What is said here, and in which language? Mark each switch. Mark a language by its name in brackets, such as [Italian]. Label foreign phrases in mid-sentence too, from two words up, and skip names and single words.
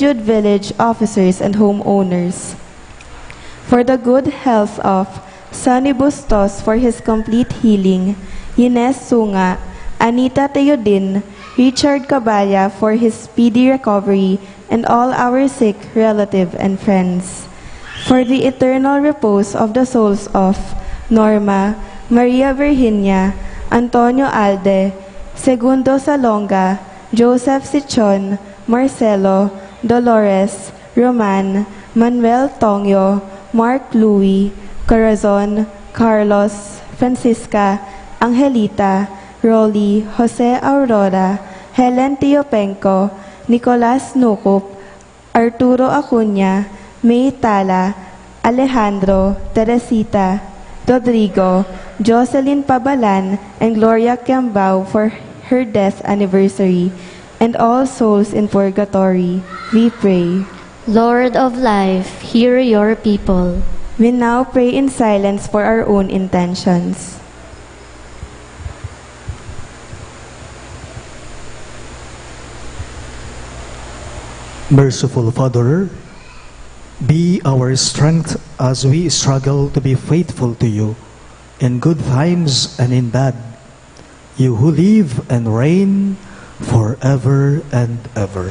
[English] Jude Village officers and homeowners. For the good health of Sonny Bustos for his complete healing, Ines Sunga, Anita Teodin, Richard Caballa for his speedy recovery, and all our sick relatives and friends. For the eternal repose of the souls of Norma, Maria Virginia, Antonio Alde, Segundo Salonga, Joseph Sichon, Marcelo, Dolores, Roman, Manuel Tongyo, Mark Louis, Corazon, Carlos, Francisca, Angelita, Rolly, Jose Aurora, Helen Tiopenco, Nicolas Nukup, Arturo Acuña, May Tala, Alejandro, Teresita, Rodrigo, Jocelyn Pabalan, and Gloria Kiambao for her death anniversary, and all souls in purgatory. We pray. Lord of life, hear your people. We now pray in silence for our own intentions. Merciful Father, be our strength as we struggle to be faithful to you in good times and in bad, you who live and reign forever and ever.